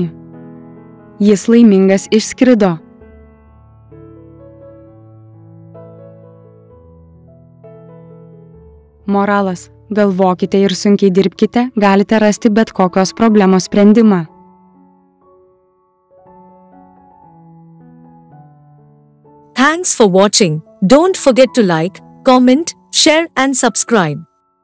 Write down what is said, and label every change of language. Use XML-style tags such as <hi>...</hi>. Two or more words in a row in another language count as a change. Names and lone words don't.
<lt>Jis laimingas išskrido. Moralas: galvokite ir sunkiai dirbkite, galite rasti bet kokios problemos sprendimą.</lt> <en>Thanks for watching. Don't forget to like, comment, share and subscribe.</en>